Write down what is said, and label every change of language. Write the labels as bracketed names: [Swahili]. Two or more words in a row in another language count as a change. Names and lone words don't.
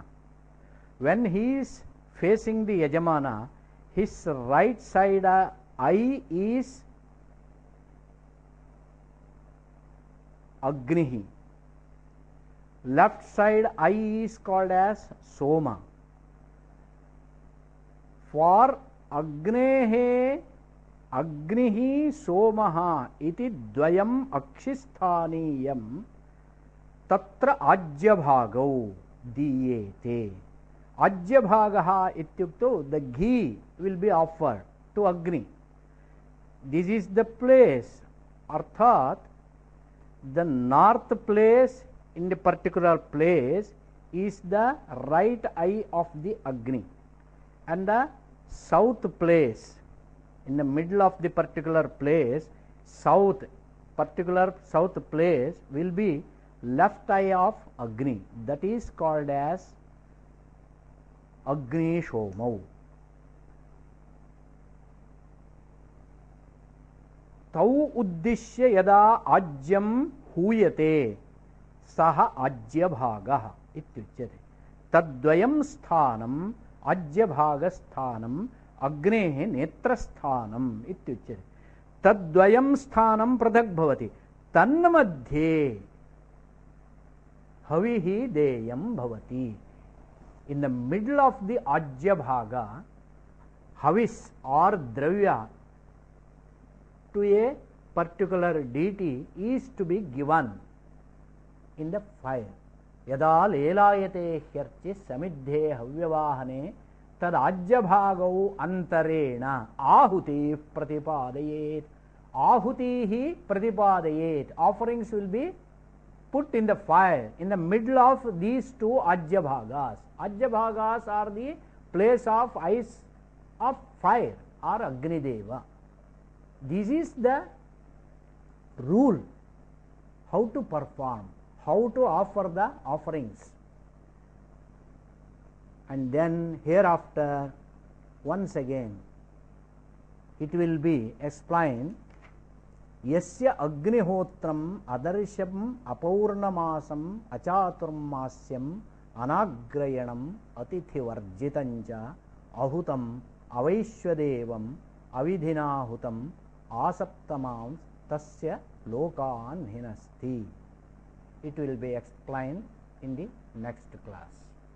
[English] When he is facing the Yajamana, his right side eye is Agnihi, left side eye is called as Soma. [Sanskrit] For Agnehe Agnihi Somaha iti dvayam akshisthaniyam tatra ajyabhagau diyete. Ajyabhagaha ityukto, [English] the ghee will be offered to Agni. This is the place, arthat the north place in the particular place is the right eye of the Agni, and the south place, in the middle of the particular place, particular south place will be left eye of Agni. That is called as Agni Shomau. [Sanskrit] Tau uddishya yada ajyam huyate saha ajyabhagah ityuchyate. Tadvayam sthanam ajyabhagasthanam agnehe netrasthanam ityuchyate. Tadvayam sthanam prathak bhavati. Tanmadhye havihi deyam bhavati. [English] In the middle of the ajyabhaga, havis or dravya to a particular deity is to be given in the fire. [Sanskrit] Yada lelayate hyarchi samidhe havyavahane tad ajyabhagau antarena ahuti pratipadayet. Ahutihi pratipadayet. [English] Offerings will be put in the fire in the middle of these two ajyabhagas. Ajyabhagas are the place of ice of fire or Agni Deva. This is the rule, how to perform, how to offer the offerings. And then hereafter, once again, it will be explained, [Sanskrit] Yasya Agnihotram Adarsham Apaurnamasam Achaturmasyam Anagrayanam Atithi Varjitancha Ahutam Avaishwadevam Avidhinahutam Asaptamam Tasya Lokan Hinasti. [English] It will be explained in the next class.